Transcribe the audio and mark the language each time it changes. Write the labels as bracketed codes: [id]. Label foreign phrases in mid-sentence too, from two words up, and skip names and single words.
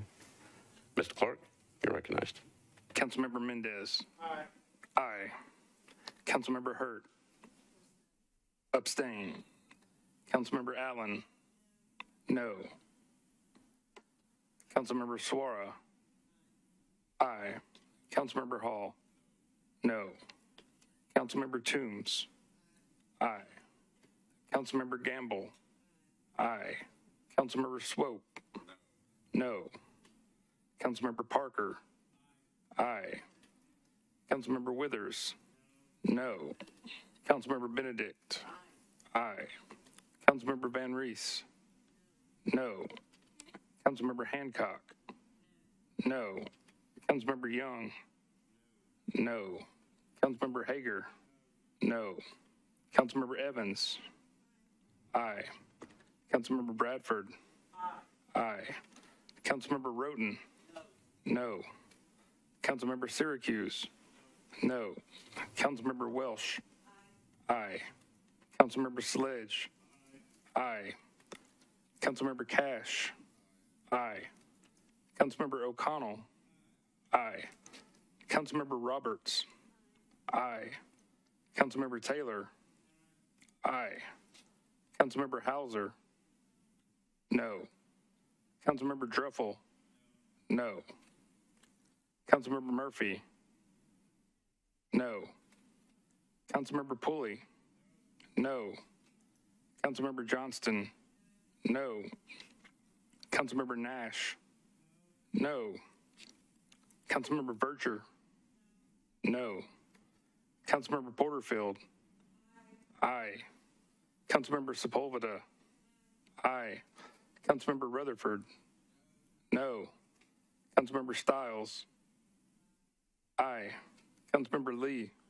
[en] Mr. Clerk, you're recognized. Councilmember Mendez. Aye. Aye. Councilmember Hurt. Abstain. Councilmember Allen. No. Councilmember Suara. Aye. Councilmember Hall. No. Councilmember Toombs. Aye. Councilmember Gamble. Aye. Councilmember Swope. No. Councilmember Parker. Aye. Councilmember Withers. No. Councilmember Benedict. Aye. Councilmember Van Reese. No. Councilmember Hancock. No. Councilmember Young. No. Councilmember Hager. No. Councilmember Evans. Aye. Councilmember Bradford. Aye. Councilmember Roten. No. Councilmember Syracuse. No. Councilmember Welsh. Aye. Councilmember Sledge. Aye. Councilmember Cash. Aye. Councilmember O'Connell. Aye. Councilmember Roberts. Aye. Councilmember Taylor. Aye. Councilmember Hauser. No. Councilmember Druffel. No. Councilmember Murphy. No. Councilmember Pulley. No. Councilmember Johnston. No. Councilmember Nash. No. Councilmember Berger. No. Councilmember Porterfield. Aye. Councilmember Sepulveda. Aye. Councilmember Rutherford. No. Councilmember Stiles. Aye. Councilmember Lee.